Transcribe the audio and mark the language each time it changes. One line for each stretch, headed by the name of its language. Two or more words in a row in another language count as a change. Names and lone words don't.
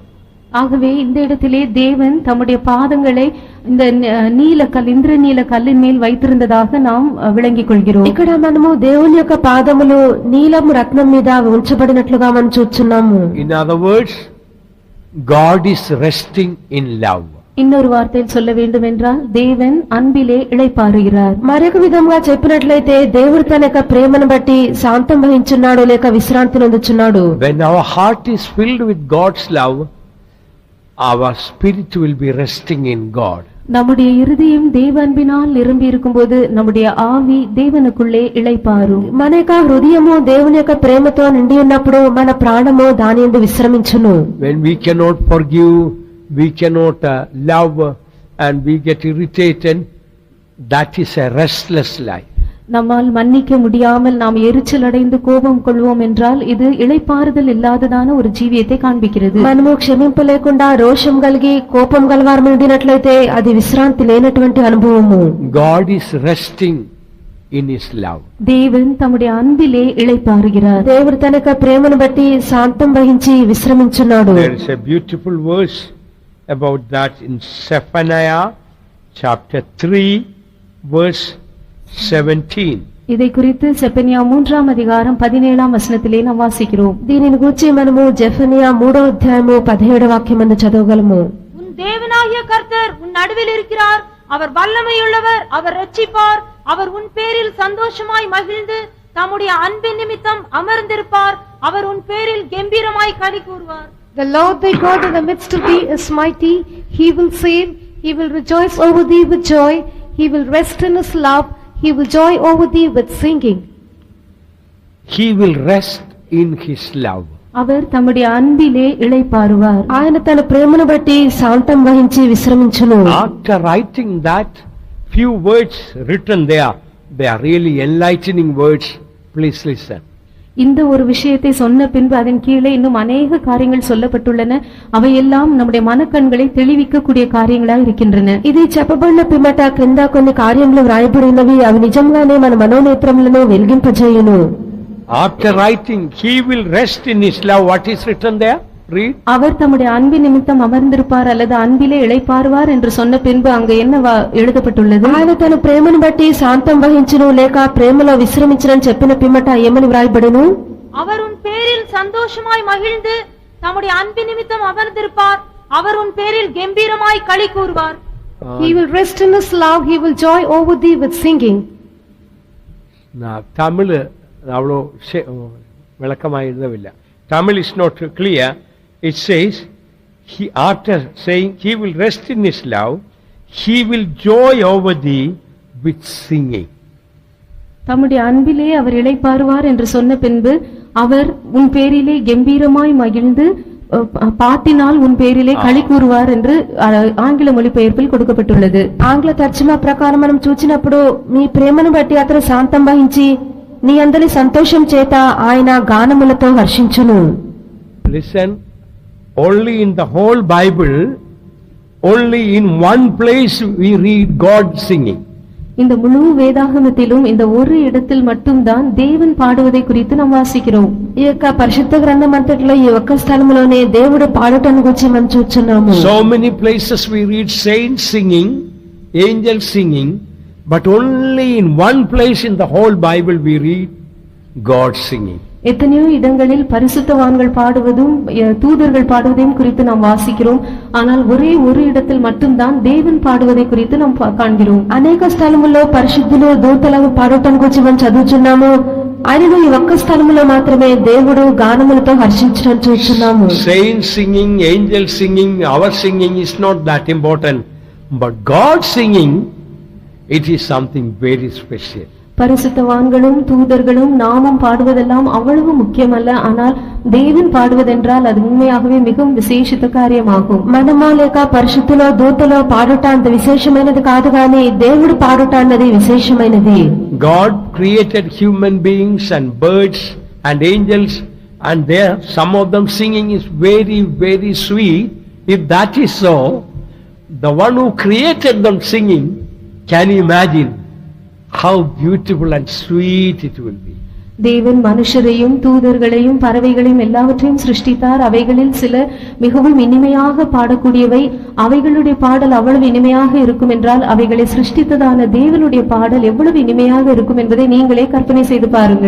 Tamil: ஆகவே இந்த இடத்திலே தேவன் தம்முடைய பாதங்களை இந்த நீலக்கல் இந்திரநீல கல்லின் மேல் வைத்திருந்ததாக நாம் விளங்கிக் கொள்கிறோம்.
Telugu: ఇక్కడ మనము దేవుని యొక్క పాదములు నీలము రత్నం మీద ఉంచబడినట్లుగా మనం చూస్తున్నాము.
English: In other words, God is resting in love.
Tamil: இன்னொரு வார்த்தையில் சொல்ல வேண்டும் என்றால் தேவன் அன்பிலே இளைப்பாறுகிறார்.
Telugu: మరొక విధంగా చెప్పినట్లయితే దేవుడు తన యొక్క ప్రేమను బట్టి శాంతం వహించున్నాడు లేక విశ్రాంతి పొందుచున్నాడు.
English: When our heart is filled with God's love, our spirit will be resting in God.
Tamil: நம்முடைய இருதயம் தேவ அன்பினால் நிரம்பி இருக்கும்போது நம்முடைய ஆவி தேவனுக்குள்ளே இளைப்பாறும்.
Telugu: మన యొక్క హృదయము దేవుని యొక్క ప్రేమతో నిండి ఉన్నప్పుడు మన ప్రాణము దాని యందు విశ్రమించును.
English: When we cannot forgive, we cannot love, and we get irritated, that is a restless life.
Tamil: நம்மால் மன்னிக்க முடியாமல் நாம் எரிச்சல் அடைந்து கோபம் கொள்வோம் என்றால் இது இளைப்பாறுதல் இல்லாததான ஒரு ஜீவியத்தை காண்பிக்கிறது.
Telugu: మనము క్షమింపలేకుండా రోషం కలిగి కోపం గలవారమై ఉండినట్లయితే అది విశ్రాంతి లేనటువంటి అనుభవము.
English: God is resting in his love.
Tamil: தேவன் தம்முடைய அன்பிலே இளைப்பாறுகிறார்.
Telugu: దేవుడు తన యొక్క ప్రేమను బట్టి శాంతం వహించి విశ్రమించున్నాడు.
English: There is a beautiful verse about that in Zephaniah chapter 3 verse 17.
Tamil: இதை குறித்து செப்பனியா 3ஆம் அதிகாரம் 17ஆம் வசனத்திலே நாம் வாசிக்கிறோம்.
Telugu: దీనిని గురించి మనము జెఫనియా 3వ అధ్యాయము 17వ వాక్యమందు చదవగలము.
Tamil: உன் தேவனாகிய கர்த்தர் உன் நடுவில் இருக்கிறார், அவர் வல்லமையுள்ளவர், அவர் ரட்சிப்பார், அவர் உன் பேரில் சந்தோஷமாய் மகிழ்ந்து தம்முடைய அன்பின் நிமித்தம் அமர்ந்திருப்பார், அவர் உன் பேரில் கம்பீரமாய் களி கூறுவார்.
English: The Lord thy God in the midst of thee is mighty, he will save, he will rejoice over thee with joy, he will rest in his love, he will joy over thee with singing. He will rest in his love.
Tamil: அவர் தம்முடைய அன்பிலே இளைப்பாறுவார்.
Telugu: ఆయన తన ప్రేమను బట్టి శాంతం వహించి విశ్రమించును.
English: After writing that few words written there, they are really enlightening words. Please listen.
Tamil: இந்த ஒரு விஷயத்தை சொன்ன பின்பு அதன் கீழே இன்னும் அநேக காரியங்கள் சொல்லப்பட்டுள்ளன. அவையெல்லாம் நம்முடைய மனக்கண்களை தெளிவிக்கக்கூடிய காரியங்களாக இருக்கின்றன.
Telugu: ఇది చెప్పబడిన పిమ్మట క్రింద కొన్ని కార్యములు వ్రాయబడినవి, అవి నిజంగానే మన మనోనేత్రములను వెలిగింపజేయును.
English: After writing, he will rest in his love. What is written there? Read.
Tamil: அவர் தம்முடைய அன்பின் நிமித்தம் அமர்ந்திருப்பார் அல்லது அன்பிலே இளைப்பாறுவார் என்று சொன்ன பின்பு அங்கு என்ன எழுதப்பட்டுள்ளது?
Telugu: ఆయన తన ప్రేమను బట్టి శాంతం వహించును లేక ప్రేమలో విశ్రమించునని చెప్పిన పిమ్మట ఏమని వ్రాయబడును?
Tamil: அவர் உன் பேரில் சந்தோஷமாய் மகிழ்ந்து தம்முடைய அன்பின் நிமித்தம் அமர்ந்திருப்பார், அவர் உன் பேரில் கம்பீரமாய் களி கூறுவார்.
English: He will rest in his love, he will joy over thee with singing.
Tamil: தமிழ் அவ்வளோ விளக்கமாக எழுதவில்லை.
English: Tamil is not clear. It says, he, after saying he will rest in his love, he will joy over thee with singing.
Tamil: தம்முடைய அன்பிலே அவர் இளைப்பாறுவார் என்று சொன்ன பின்பு அவர் உன் பேரிலே கம்பீரமாய் மகிழ்ந்து பாட்டினால் உன் பேரிலே களி கூறுவார் என்று ஆங்கில மொழிபெயர்ப்பில் கொடுக்கப்பட்டுள்ளது.
Telugu: ఆంగ్ల తర్జుమా ప్రకారం మనం చూచినప్పుడు మీ ప్రేమను బట్టి అతను శాంతం వహించి నీ అందరి సంతోషం చేత ఆయన గానములతో హర్షించును.
English: Listen, only in the whole Bible, only in one place we read God singing.
Tamil: இந்த முழு வேதாகமத்திலும் இந்த ஒரு இடத்தில் மட்டும்தான் தேவன் பாடுவதை குறித்து நாம் வாசிக்கிறோம்.
Telugu: ఈ యొక్క పరిశుద్ధ గ్రంథం అంతటిలో ఈ ఒక్క స్థలంలోనే దేవుడు పాడటాన్ని గురించి మనం చూస్తున్నాము.
English: So many places we read saints singing, angels singing, but only in one place in the whole Bible we read God singing.
Tamil: எத்தனையோ இடங்களில் பரிசுத்தவான்கள் பாடுவதும் தூதர்கள் பாடுவதையும் குறித்து நாம் வாசிக்கிறோம். ஆனால் ஒரே ஒரு இடத்தில் மட்டும்தான் தேவன் பாடுவதை குறித்து நாம் காண்கிறோம்.
Telugu: అనేక స్థలముల్లో పరిశుద్ధులు దూతలు పాడటం గురించి మనం చదువుతున్నాము. ఆయనను ఈ ఒక్క స్థలములో మాత్రమే దేవుడు గానములతో హర్షించడం చూస్తున్నాము.
English: Saints singing, angels singing, our singing is not that important, but God singing, it is something very special.
Tamil: பரிசுத்தவான்களும் தூதர்களும் நாமும் பாடுவதெல்லாம் அவ்வளவு முக்கியமல்ல. ஆனால் தேவன் பாடுவதென்றால் அது உண்மையாகவே மிகவும் விசேஷித்த காரியமாகும்.
Telugu: మనమా లేక పరిశుద్ధులో దూతలో పాడుట అంత విశేషమైనది కాదు, కానీ దేవుడు పాడుట అన్నది విశేషమైనది.
English: God created human beings and birds and angels, and there some of them singing is very, very sweet. If that is so, the one who created them singing, can you imagine how beautiful and sweet it will be.
Tamil: தேவன் மனுஷரையும் தூதர்களையும் பறவைகளையும் எல்லாவற்றையும் சிருஷ்டித்தார். அவைகளில் சில மிகவும் இனிமையாக பாடக்கூடியவை. அவைகளுடைய பாடல் அவ்வளவு இனிமையாக இருக்கும் என்றால் அவைகளை சிருஷ்டித்ததான தேவனுடைய பாடல் எவ்வளவு இனிமையாக இருக்கும் என்பதை நீங்களே கற்பனை செய்து பாருங்கள்.